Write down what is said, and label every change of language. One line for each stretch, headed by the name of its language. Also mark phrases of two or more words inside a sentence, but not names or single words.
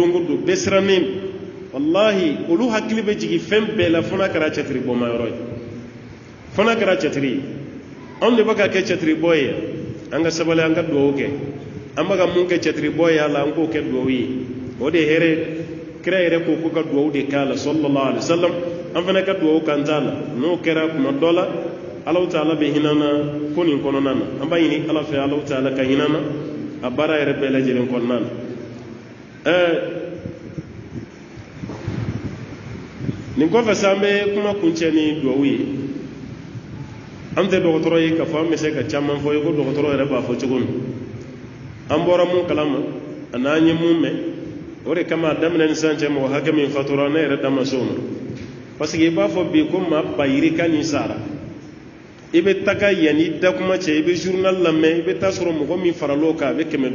Bambara: don o don bɛɛ sirannen wallahi olu hakili bɛ jigin fɛn bɛɛ la fo n'a kɛra cɛtiri bɔmayɔrɔ ye fo n'a kɛra cɛtiri ye anw de bɛ ka kɛ cɛtiri bɔ ye an ka sabali an ka dugawu kɛ an bɛ ka mun kɛ cɛtiri bɔ ye a la an k'o kɛ dugawu ye o de ye hɛrɛ kira yɛrɛ ko ko ka dugawu de k'a la
Arabic: صلى الله عليه وسلم
Bambara: an fana ka dugawu kan t'a la n'o kɛra kuma dɔ la
Arabic: الله تعالى
Bambara: bɛ hinɛ na ko nin kɔnɔna na an b'a ɲini Ala fɛ
Arabic: الله تعالى
Bambara: ka hinɛ na a baara yɛrɛ bɛɛ lajɛlen kɔnɔna na nin kɔfɛ sa an bɛ kuma kuncɛ ni dugawu ye an tɛ dɔgɔtɔrɔ ye k'a fɔ an bɛ se ka caman fɔ ye ko dɔgɔtɔrɔ yɛrɛ b'a fɔ cogo min an bɔra mun kalama a n'an ye mun mɛn o de kama a daminɛ ni sisan cɛ mɔgɔ hakɛ min fatura ne yɛrɛ da ma se o ma
French: parce que
Bambara: i b'a fɔ bi ko maa ba yirika ni sara i bɛ taga yanni da kuma cɛ i bɛ journal lamɛn i bɛ taa sɔrɔ mɔgɔ min faral'o kan a bɛ 500